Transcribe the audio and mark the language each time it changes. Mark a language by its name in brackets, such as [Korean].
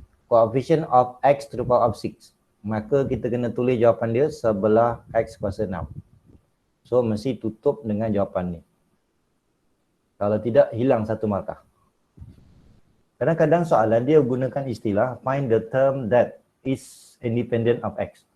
[English] Coefficient of X to the power of 6. [Malay] Maka kita kena tulis jawapan dia sebelah X kuasa 6. So, mesti tutup dengan jawapan ni. Kalau tidak, hilang satu markah. Kadang-kadang soalan dia gunakan istilah [English] find the term that is independent of X.